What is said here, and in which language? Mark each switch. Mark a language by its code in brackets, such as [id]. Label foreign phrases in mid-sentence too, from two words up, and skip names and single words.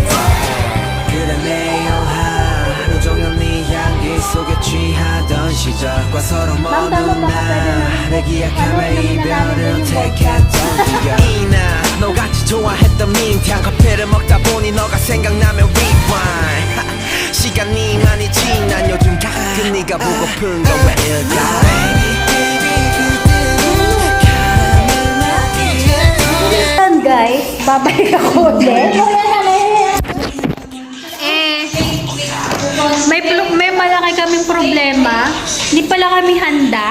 [ko] 그래 매일 하루 종일 네 향기 속에 취하던 시절과 서로 모두 나를 기억하며 이별을 택했던 기억 이나 너같이 좋아했던 민트향 커피를 먹다 보니 너가 생각나면 rewind 시간이 많이 지난 요즘 가끔 네가 보고픈 건 왜일까 [tl] Yan guys, babalik ako ulit. May malaki kaming problema. Hindi pala kami handa.